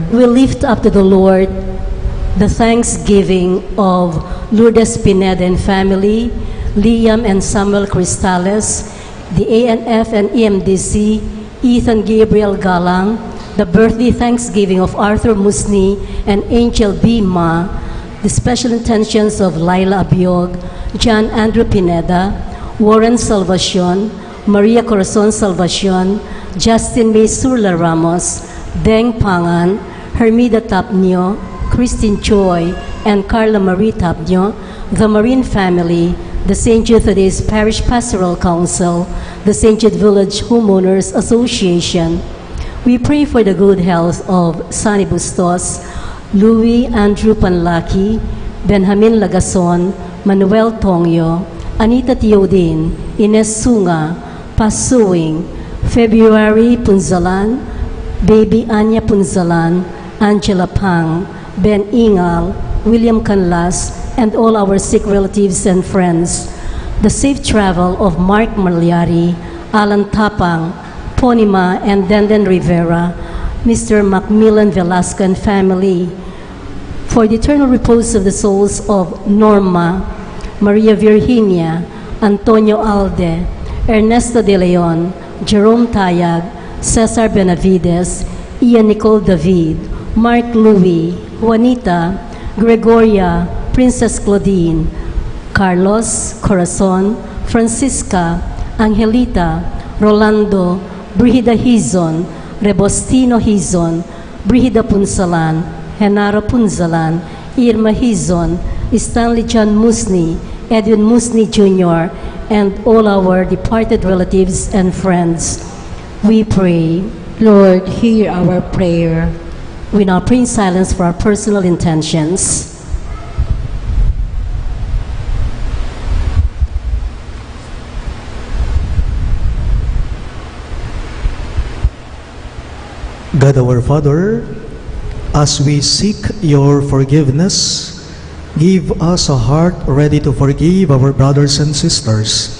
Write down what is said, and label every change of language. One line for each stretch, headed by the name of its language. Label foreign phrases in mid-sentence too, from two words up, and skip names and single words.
English: We lift up to the Lord the thanksgiving of Lourdes Pineda and family, Liam and Samuel Cristales, the ANF and EMDC, Ethan Gabriel Galang, the birthday thanksgiving of Arthur Musni and Angel B. Ma, the special intentions of Laila Abiog, John Andrew Pineda, Warren Salvacion, Maria Corazon Salvacion, Justin May Surla Ramos, Deng Pangan, Hermida Tapnio, Christine Choi, and Carla Marie Tapnio, the Marine family, the St. Jude Thaddeus Parish Pastoral Council, the St. Jude Village Homeowners Association. We pray for the good health of Sunny Bustos, Louis Andrew Panlaki, Benjamin Lagason, Manuel Tongyo, Anita Teodin, Ines Sunga, Pasuing, February Punzalan, Baby Anya Punzalan, Angela Pang, Ben Ingal, William Canlas, and all our sick relatives and friends. The safe travel of Mark Marliari, Alan Tapang, Ponima, and Denden Rivera, Mr. Macmillan Velasco and family. For the eternal repose of the souls of Norma, Maria Virginia, Antonio Alde, Ernesto De Leon, Jerome Tayag, Cesar Benavides, Ian Nicole David, Mark Louis, Juanita, Gregoria, Princess Claudine, Carlos, Corazon, Francisca, Angelita, Rolando, Brigida Hizon, Rebostino Hizon, Brigida Punsalan, Henaro Punzalan, Irma Hizon, Stanley John Musni, Edwin Musni Jr., and all our departed relatives and friends. We pray. Lord, hear our prayer. We now pray in silence for our personal intentions. God our Father, as we seek your forgiveness, give us a heart ready to forgive our brothers and sisters.